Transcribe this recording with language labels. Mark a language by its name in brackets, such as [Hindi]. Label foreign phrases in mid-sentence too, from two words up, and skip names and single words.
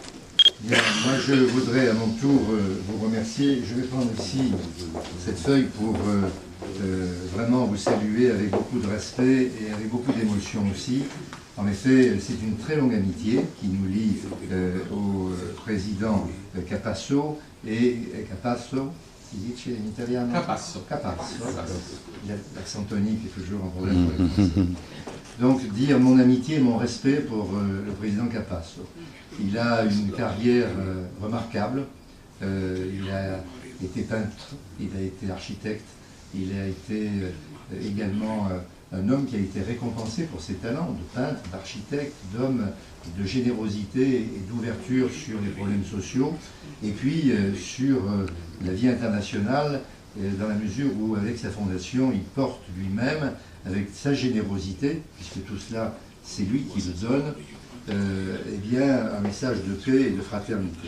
[French] Bien, moi je voudrais à mon tour vous remercier. Je vais prendre ici cette feuille pour vraiment vous saluer avec beaucoup de respect et avec beaucoup d'émotion aussi. En effet, c'est une très longue amitié qui nous lie au président Capasso et Capasso, [Italian] si dice in italiano? [French] Capasso. Capasso. L'accent tonique est toujours un problème pour les Français. Donc dire mon amitié et mon respect pour le président Capasso. Il a une carrière remarquable. Il a été peintre, il a été architecte, il a été également un homme qui a été récompensé pour ses talents de peintre, d'architecte, d'homme de générosité et d'ouverture sur les problèmes sociaux, et puis sur la vie internationale, dans la mesure où, avec sa fondation, il porte lui-même, avec sa générosité, puisque tout cela, c'est lui qui le donne, eh bien, un message de paix et de fraternité.